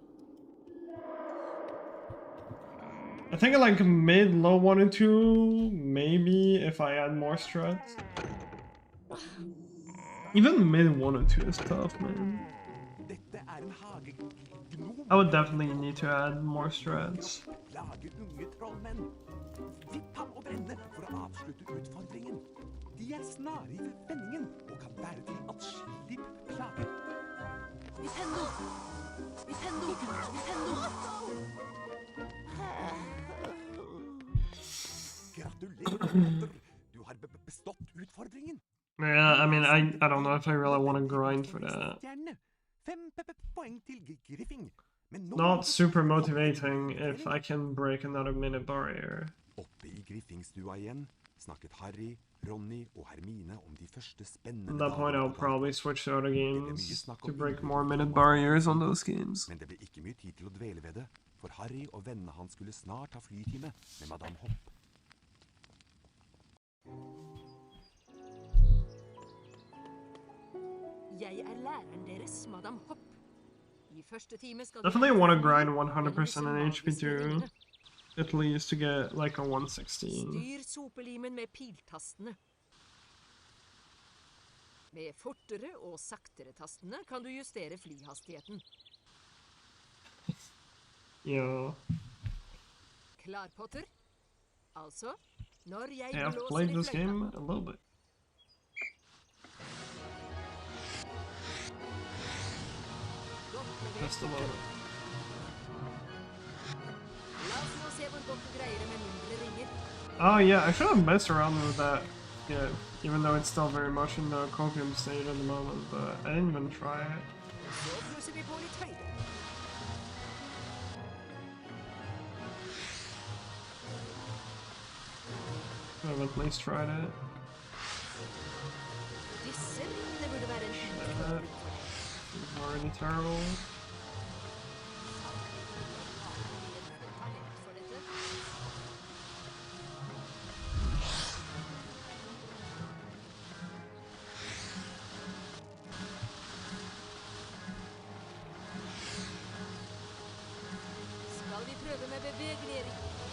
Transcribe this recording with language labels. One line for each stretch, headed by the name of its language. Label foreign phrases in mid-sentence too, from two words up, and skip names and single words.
English: I think like mid, low 1 and 2, maybe if I add more strats. Even mid 1 and 2 is tough, man. I would definitely need to add more strats.
Norwegian: De er snare i vendingen og kan bære til atskillig plage. Gratulerer, Potter. Du har bestått utfordringen.
English: Yeah, I mean, I don't know if I really want to grind for that.
Norwegian: 5 poeng til Griffing.
English: Not super motivating if I can break another minute barrier.
Norwegian: Oppe i Griffingstua igjen snakket Harry, Ronny og Hermine om de første spennende
English: At that point, I'll probably switch to other games
Norwegian: snakk
English: to
Norwegian: om
English: break
Norwegian: ulykker
English: more
Norwegian: og
English: minute
Norwegian: masse
English: barriers on
Norwegian: ting.
English: those games.
Norwegian: Men det ble ikke mye tid til å dvele ved det, for Harry og vennene hans skulle snart ha flytime med Madame Hopp. Jeg er læreren deres, Madame Hopp. I første time skal
English: Definitely want to grind 100% in HP2, at least to get like a 116.
Norwegian: Styr sopelimen med piltastene. Med fortere og saktere tastene kan du justere flyhastigheten.
English: Yeah.
Norwegian: Klar, Potter? Altså, når jeg
English: Hey, I've
Norwegian: blåser
English: played
Norwegian: i
English: this
Norwegian: fløyta.
English: game a little bit. Just a little bit.
Norwegian: La oss nå se hvor godt du greier det med mindre ringer.
English: Oh yeah, I should have messed around with that. Yeah, even though it's still very much in the copium state at the moment, but I didn't even try it.
Norwegian: Så plusser vi på litt høyde.
English: Should have at least tried it.
Norwegian: Disse ringene burde være en
English: That is already terrible.
Norwegian: for dette. Skal vi prøve med bevegelige ringer?